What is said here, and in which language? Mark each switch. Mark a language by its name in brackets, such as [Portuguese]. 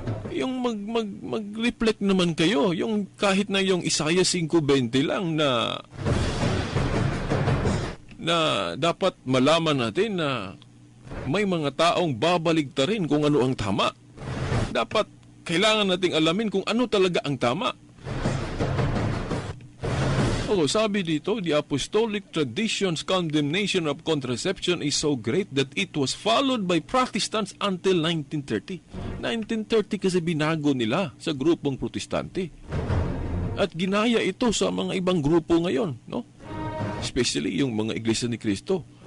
[Filipino] Yung mag-reflect naman kayo, yung kahit na yung Isaiah 5:20 lang na dapat malaman natin na may mga taong babaligtarin kung ano ang tama. Dapat kailangan nating alamin kung ano talaga ang tama. Sabi dito, [English] the apostolic tradition's condemnation of contraception is so great that it was followed by Protestants until 1930. [Filipino] 1930 kasi binago nila sa grupong Protestante. At ginaya ito sa mga ibang grupo ngayon, no? Especially yung mga Iglesia ni Cristo.